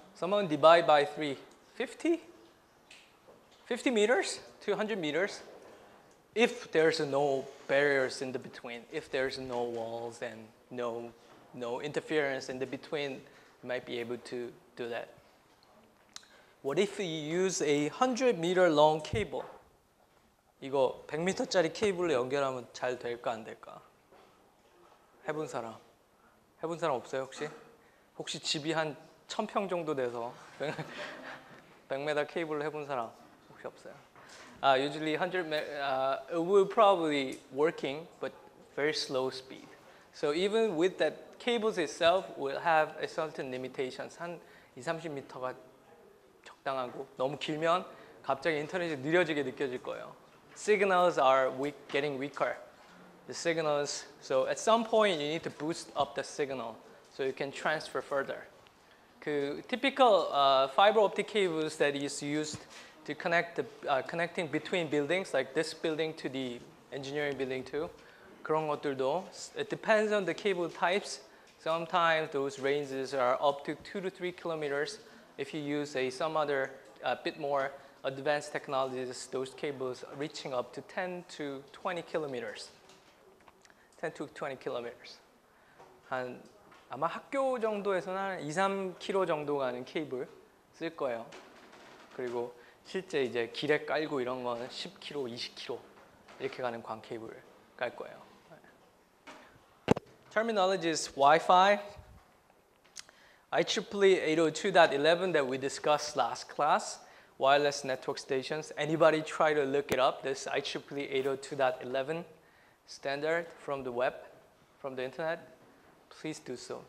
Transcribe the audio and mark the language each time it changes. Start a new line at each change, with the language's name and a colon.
English: Someone divide by 3. 50? 50 meters to 100 meters. If there's no barriers in the between, if there's no walls and no interference in the between, you might be able to do that. What if you use a 100-meter long cable?
Korean: 이거 100m짜리 케이블로 연결하면 잘 될까 안 될까? 해본 사람 없어요 혹시? 혹시 집이 한 1000평 정도 돼서 100m 케이블로 해본 사람 혹시 없어요?
English: Usually 100 it will probably working but very slow speed. So even with that cables itself will have a certain limitations.
Korean: 한 20-30m가 적당하고 너무 길면 갑자기 인터넷이 느려지게 느껴질 거예요.
English: Signals are getting weaker. The signals, so at some point you need to boost up the signal so you can transfer further. 그 typical fiber optic cables that is used to connect connecting between buildings, like this building to the engineering building too.
Korean: 그런 것들도
English: it depends on the cable types. Sometimes those ranges are up to 2 to 3 kilometers. If you use some other bit more advanced technologies, those cables reaching up to 10 to 20 kilometers. 10 to 20 kilometers.
Korean: 한 아마 학교 정도에서는 한 2-3km 정도 가는 케이블 쓸 거예요. 그리고 실제 이제 길에 깔고 이런 거는 10km, 20km 이렇게 가는 광 케이블을 깔 거예요.
English: Terminology is Wi-Fi. IEEE 802.11 that we discussed last class, wireless network stations. Anybody try to look it up, this IEEE 802.11 standard from the web, from the internet? Please do so.